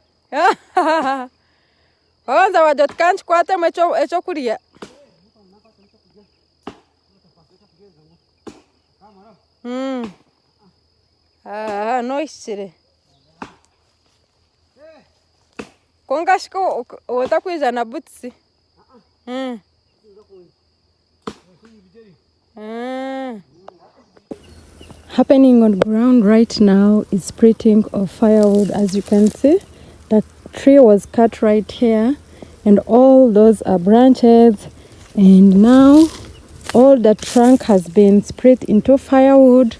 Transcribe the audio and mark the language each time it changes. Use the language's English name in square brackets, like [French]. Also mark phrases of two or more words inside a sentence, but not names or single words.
[Nyankole] Wabanza wajya tukankikwatemu ekyokurya. Noisire konkashiko otakwija na butsi. [English] Happening on ground right now is splitting of firewood. As you can see, the tree was cut right here and all those are branches, and now all the trunk has been split into firewood.